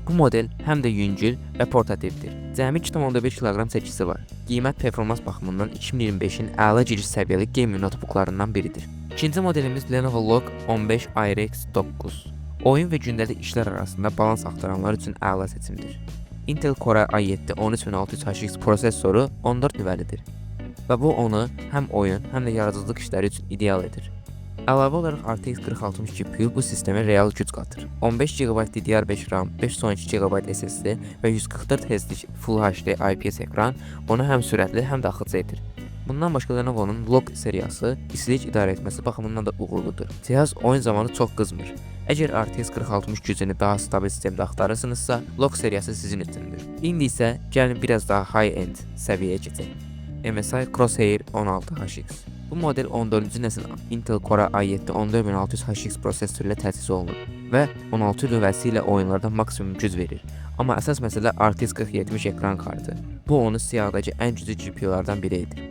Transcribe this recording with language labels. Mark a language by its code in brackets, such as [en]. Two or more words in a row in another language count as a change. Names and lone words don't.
[az] Bu model həm də yüngül və portativdir. Cəmi 2.5 kq çəkisi var. Qiymət performans baxımından 2025-in əla giriş səviyyəli [en] gaming notebooklarından [az] biridir. İkinci modelimiz Lenovo Legion 15 IRX 9. Oyun və gündəlik işlər arasında balans axtaranlar üçün əla seçimdir. Intel Core i7 13600HX prosessoru 14 nüvəlidir və bu onu həm oyun, həm də yaradıcılıq işləri üçün ideal edir. Əlavə olaraq RTX 4060 GPU bu sistemə real güc qatır. 15 GB DDR5 RAM, 512 GB SSD və 144 Hz'lik Full HD IPS ekran onu həm sürətli, həm də axıcı edir. Bundan başqa Lenovo'nun Log seriyası istilik idarə etməsi baxımından da uğurludur. Cihaz oyun zamanı çox qızmır. Əgər RTX 4060 gücünü daha stabil sistemdə axtarırsınızsa, Log seriyası sizin üçündür. İndi isə gəlin biraz daha high-end səviyyəyə keçək. MSI Crosshair 16HX. Bu model 14-cü nəsil Intel Core i7 14600HX prosessoru ilə təchiz olunur və 16 nüvəsi ilə oyunlarda maksimum güc verir. Amma əsas məsələ RTX 4070 ekran kartı. Bu onu siyahıdakı ən güclü GPU'lardan biri edir.